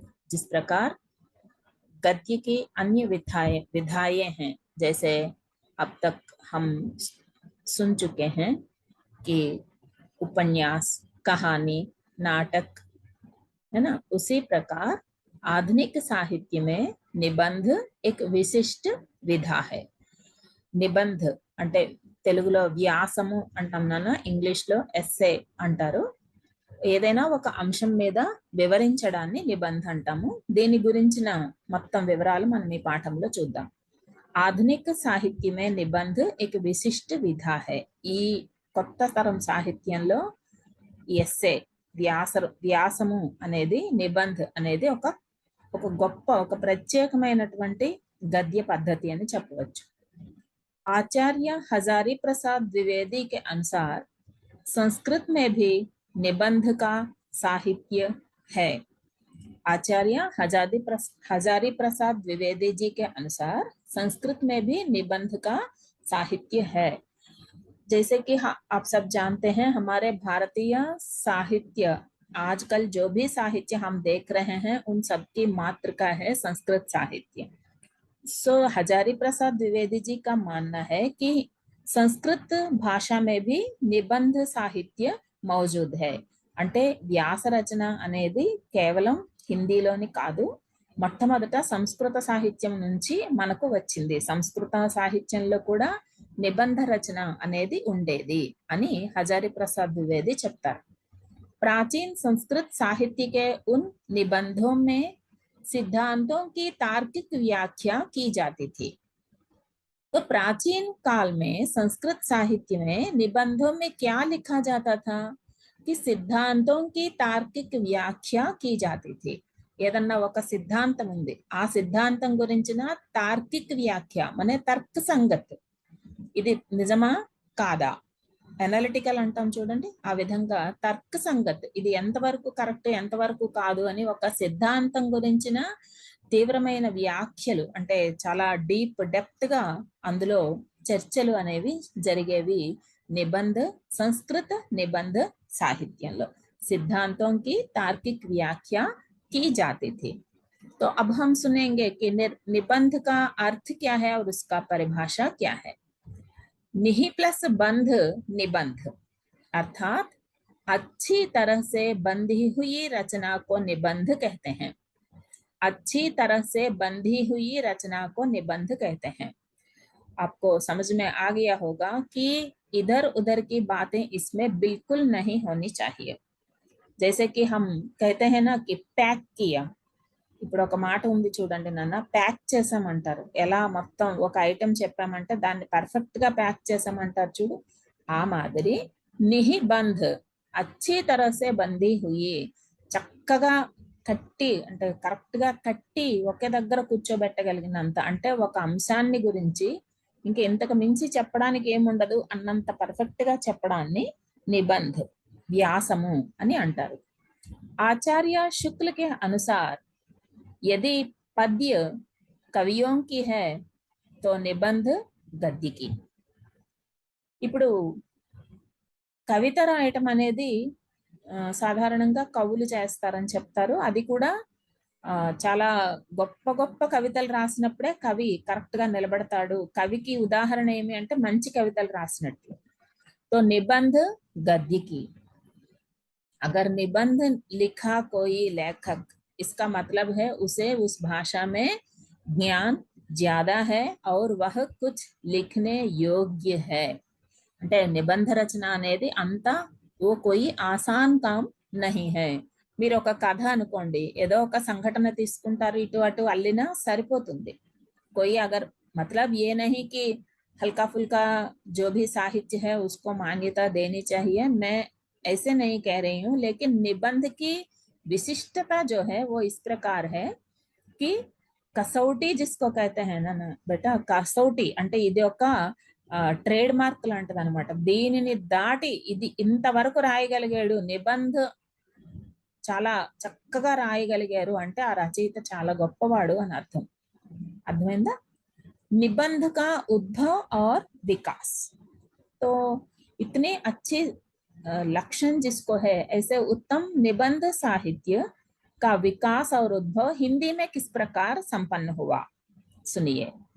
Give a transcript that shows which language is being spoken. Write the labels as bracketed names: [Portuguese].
[Hindi] जिस प्रकार गद्य की अन्य विधाएं हैं, जैसे अब तक हम सुन चुके हैं कि उपन्यास, कहानी, नाटक, है ना, उसी प्रकार आधुनिक साहित्य में निबंध एक विशिष्ट विधा है। [Telugu] నిబంధ అంటే తెలుగులో వ్యాసము అంటాం నాన్న, ఇంగ్లీష్లో ఎస్సే అంటారు. ఏదైనా ఒక అంశం మీద వివరించడాన్ని నిబంధ అంటాము. దీని గురించిన మొత్తం వివరాలు మనం ఈ పాఠంలో చూద్దాం. [Hindi] ఆధునిక సాహిత్యమే నిబంధ एक విశిష్ట విధా है. [Telugu] ఈ కొత్త తరం సాహిత్యంలో ఎస్సే, వ్యాసము అనేది, నిబంధ అనేది ఒక గొప్ప, ఒక ప్రత్యేకమైనటువంటి గద్య పద్ధతి అని చెప్పవచ్చు. [Hindi] आचार्य हजारी प्रसाद द्विवेदी के अनुसार संस्कृत में भी निबंध का साहित्य है। आचार्य हजारी प्रसाद द्विवेदी जी के अनुसार संस्कृत में भी निबंध का साहित्य है। जैसे कि आप सब जानते हैं, हमारे भारतीय साहित्य, आजकल जो भी साहित्य हम देख रहे हैं उन सबकी मातृका है संस्कृत साहित्य। हजारी प्रसाद द्विवेदी जी का मानना है कि संस्कृत भाषा में भी निबंध साहित्य मौजूद है. [Telugu] అంటే వ్యాస రచన అనేది కేవలం హిందీలోని కాదు, మొట్టమొదట సంస్కృత సాహిత్యం నుంచి మనకు వచ్చింది. సంస్కృత సాహిత్యంలో కూడా నిబంధ రచన అనేది ఉండేది అని हजारी प्रसाद द्विवेदी చెప్తారు. [Hindi] प्राचीन संस्कृत साहित्य के उन निबंधों में सिद्धांतों की तार्किक व्याख्या की जाती थी. तो प्राचीन काल में संस्कृत साहित्य में निबंधों में क्या लिखा जाता था कि सिद्धांतों की तार्किक व्याख्या की जाती थी. [Telugu] ఏదన్నా ఒక సిద్ధాంతం ఉంది, ఆ సిద్ధాంతం గురించిన తార్కిక వ్యాఖ్య మనే తర్క సంగత్, ఇది నిజమా కాదా, ఎనాలిటికల్ అంటాం చూడండి, ఆ విధంగా తర్క సంగత్, ఇది ఎంతవరకు కరెక్ట్ ఎంతవరకు కాదు అని ఒక సిద్ధాంతం గురించిన తీవ్రమైన వ్యాఖ్యలు, అంటే చాలా డీప్ డెప్త్ గా అందులో చర్చలు అనేవి జరిగేవి నిబంధ, సంస్కృత నిబంధ సాహిత్యంలో. [Hindi] सिद्धांतों की तार्किक व्याख्या की जाती थी. तो अब हम सुनेंगे कि निबंध का अर्थ क्या है और उसका परिभाषा क्या है. निहि प्लस बंध निबंध, अर्थात अच्छी तरह से बंधी हुई रचना को निबंध कहते हैं. अच्छी तरह से बंधी हुई रचना को निबंध कहते हैं. आपको समझ में आ गया होगा कि इधर उधर की बातें इसमें बिल्कुल नहीं होनी चाहिए. जैसे कि हम कहते हैं ना कि पैक किया. [Telugu] ఇప్పుడు ఒక మాట ఉంది చూడండి నాన్న, ప్యాక్ చేసామంటారు. ఎలా మొత్తం ఒక ఐటెం చెప్పామంటే దాన్ని పర్ఫెక్ట్ గా ప్యాక్ చేసామంటారు చూడు, ఆ మాదిరి నిహిబంధ్, [Hindi] అచ్చి తరసే బందీ హుయి, [Telugu] చక్కగా కట్టి, అంటే కరెక్ట్ గా కట్టి ఒకే దగ్గర కూర్చోబెట్టగలిగినంత, అంటే ఒక అంశాన్ని గురించి ఇంక ఇంతకు మించి చెప్పడానికి ఏముండదు అన్నంత పర్ఫెక్ట్ గా చెప్పడాన్ని నిబంధ్, వ్యాసము అని అంటారు. [Hindi] आचार्य शुक्ल के अनुसार यदि पद्य कवियों की है तो निबंध गद्य की। [Telugu] ఇప్పుడు కవిత రాయటం అనేది సాధారణంగా కవులు చేస్తారని చెప్తారు. అది కూడా చాలా గొప్ప గొప్ప కవితలు రాసినప్పుడే కవి కరెక్ట్ గా నిలబడతాడు. కవికి ఉదాహరణ ఏమి అంటే మంచి కవితలు రాసినట్లు. [Hindi] तो निबंध गद्य की। अगर निबंध लिखा कोई लेखक, इसका मतलब है उसे उस भाषा में ज्ञान ज्यादा है और वह कुछ लिखने योग्य है। [Telugu] అంటే నిబంధ రచన అనేది అంత [Hindi] ఓ కోయి ఆసాన్ కామ్ నహీ హై. [Telugu] మీరు ఒక కథ అనుకోండి, ఏదో ఒక సంఘటన తీసుకుంటారు, ఇటు అటు అల్లినా సరిపోతుంది. [Hindi] कोई अगर मतलब ये नहीं कि हल्का फुल्का जो भी साहित्य है उसको मान्यता देनी चाहिए, मैं ऐसे नहीं कह रही हूँ, लेकिन निबंध की विशिष्टता जो है वो इस प्रकार है कि कसौटी जिसको कहते हैं ना बेटा, कसौटी [Telugu] అంటే ఇది ఒక ట్రేడ్ మార్క్ లాంటిది అనమాట. దీనిని దాటి ఇది ఇంతవరకు రాయగలిగాడు, నిబంధ చాలా చక్కగా రాయగలిగారు అంటే ఆ రచయిత చాలా గొప్పవాడు అని అర్థం. అర్థమైందా? [Hindi] निबंध का उद्भव और विकास, तो इतने अच्छे लक्षण जिसको है, ऐसे उत्तम निबंध साहित्य का विकास और उद्भव हिंदी में किस प्रकार संपन्न हुआ, सुनिए।